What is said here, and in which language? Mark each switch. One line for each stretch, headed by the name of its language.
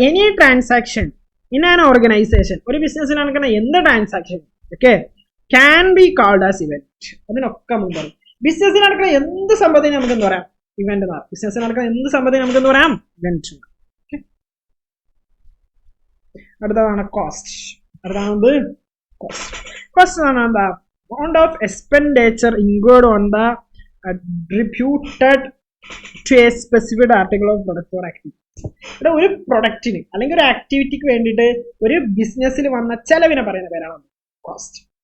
English: Any transaction in an organisation.
Malayalam: ഒരു ബിസിനസ്സിൽ നടക്കുന്ന എന്ത് transaction okay
English: Can be called as event.
Malayalam: അതിനൊക്കെ നമുക്ക് പറയും. ബിസിനസ്സിൽ നടക്കുന്ന എന്ത് സംഭവത്തിന് നമുക്ക് എന്ത് പറയാം? ഇവന്റ് എന്ന് പറയാം. ബിസിനസ്സിൽ നടക്കുന്ന എന്ത് സംഭവത്തിന് നമുക്ക് എന്ത് പറയാം? ഇവന്റ്. അടുത്തതാണ് കോസ്റ്റ്. അടുത്താണ് കോസ്റ്റ് എന്ന് പറഞ്ഞാൽ എന്താ?
English: amount of expenditure incurred on the attributed to a specific article of product or activity.
Malayalam: ഇവിടെ ഒരു പ്രൊഡക്റ്റിന് അല്ലെങ്കിൽ ഒരു ആക്ടിവിറ്റിക്ക് വേണ്ടിയിട്ട് ഒരു ബിസിനസ്സിൽ വന്ന ചെലവിനെ പറയുന്ന പേരാണ് കോസ്റ്റ്.